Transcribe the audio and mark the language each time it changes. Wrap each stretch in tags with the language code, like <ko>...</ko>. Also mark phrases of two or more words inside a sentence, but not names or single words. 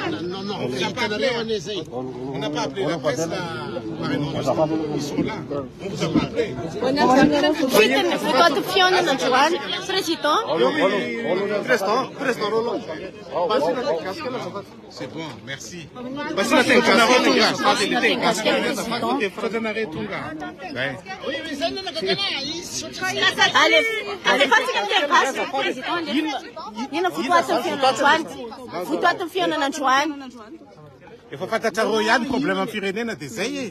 <fr>Non, on n'a pas appelé la presse là. Ils sont là. On vous a pas appelé. C'est bon, merci.</fr> <mg>Efa fantatra rô ihany problème amin'ny firenena dia zay e.</mg>